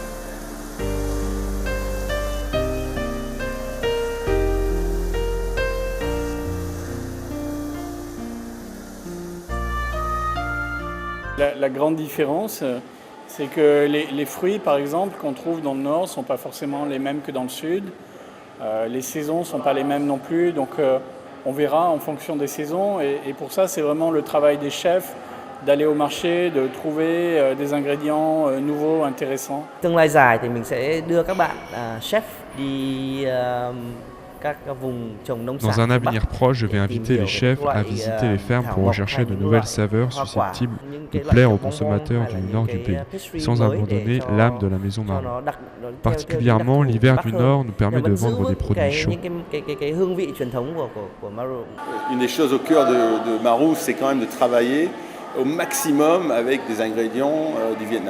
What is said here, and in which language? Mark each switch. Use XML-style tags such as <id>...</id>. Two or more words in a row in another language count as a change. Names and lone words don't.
<fr>La grande différence, c'est que les fruits, par exemple, qu'on trouve dans le nord ne sont pas forcément les mêmes que dans le sud. Les saisons ne sont pas les mêmes non plus, donc on verra en fonction des saisons. Et pour ça, c'est vraiment le travail des chefs d'aller au marché, de trouver des ingrédients nouveaux, intéressants.</fr> <vi>Tương lai dài thì mình sẽ đưa các bạn chef đi các vùng trồng nông sản.</vi> <fr>Dans un avenir proche, je vais inviter les chefs à visiter les fermes pour rechercher de nouvelles saveurs susceptibles de plaire aux consommateurs du nord du pays, sans abandonner l'âme de la maison Marou. Particulièrement, l'hiver du Nord nous permet de vendre des produits chauds. Une des choses au cœur de Marou, c'est quand même de travailler au maximum avec des ingrédients du Vietnam.</fr>